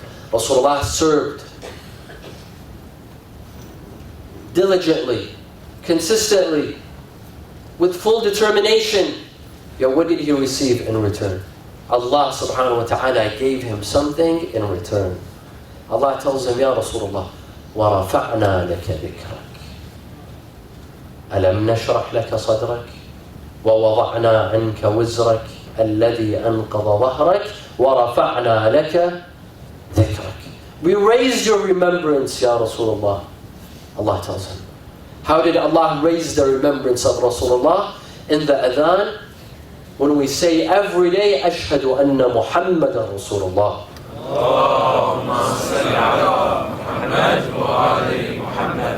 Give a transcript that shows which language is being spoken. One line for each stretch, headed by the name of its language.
English: Rasulullah served diligently, consistently, with full determination. Yet what did he receive in return? Allah subhanahu wa ta'ala gave him something in return. Allah tells him,
Arabic: Ya Rasulullah, وَرَفَعْنَا لَكَ ذِكْرَكَ أَلَمْ نَشْرَحْ لَكَ صَدْرَكَ وَوَضَعْنَا عَنْكَ وِزْرَكَ الَّذِي أَنْقَضَ ظَهْرَكَ وَرَفَعْنَا لَكَ ذِكْرَكَ.
English: We raised your remembrance, Ya Rasulullah. Allah tells him. How did Allah raise the remembrance of Rasulullah? In the Adhan, when we say every day,
Arabic: أشهد أن محمد رسول الله. Allahumma salli ala Muhammad wa ali Muhammad.